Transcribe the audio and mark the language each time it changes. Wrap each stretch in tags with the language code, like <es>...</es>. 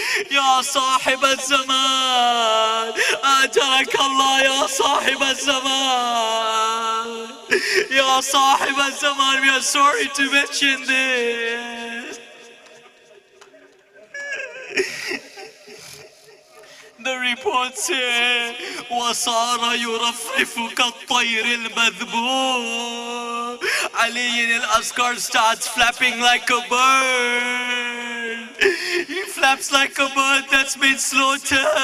<ar>يا صاحب الزمان أجرك الله يا صاحب الزمان. يا صاحب الزمان,</ar> <en>we are sorry to mention this. The report says,</en> <ar>وَصَارَ يُرَفْرِفُ كَالطَّيْرِ الْمَذْبُوحِ.</ar> <en>Ali al-Asghar starts flapping like a bird. He flaps like a bird that's been slaughtered.</en>